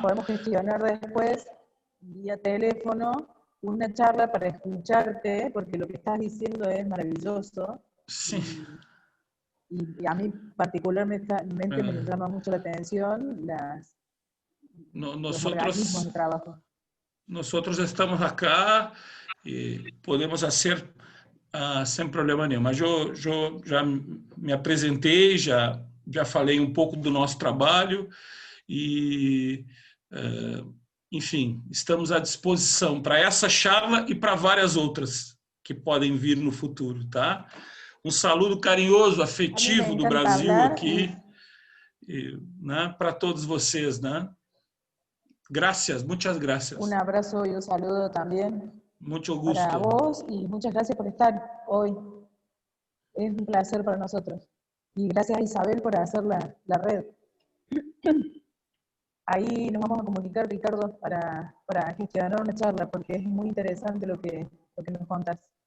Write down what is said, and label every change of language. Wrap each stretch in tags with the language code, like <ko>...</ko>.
<es>Podemos gestionar después, vía teléfono, una charla para escucharte, porque lo que estás diciendo es maravilloso.</es> <pt>sim.</pt> <es>Y a mí particularmente me llama mucho la atención los organismos de trabajo. Nosotros estamos acá</es> <pt>e podemos fazer sem problema nenhum. Mas eu já me apresentei, já falei um pouco do nosso trabalho e, enfim, estamos à disposição para essa charla e para várias outras que podem vir no futuro, tá? Um saludo carinhoso, afetivo do Brasil aqui, né, para todos vocês, né?</pt> <es>Gracias, muchas gracias. Un abrazo y un saludo también Mucho gusto. para vos y muchas gracias por estar hoy. Es un placer para nosotros. Y gracias a Isabel por hacer la red. Ahí nos vamos a comunicar, Ricardo, para gestionar una charla, porque es muy interesante lo que nos contás.</es>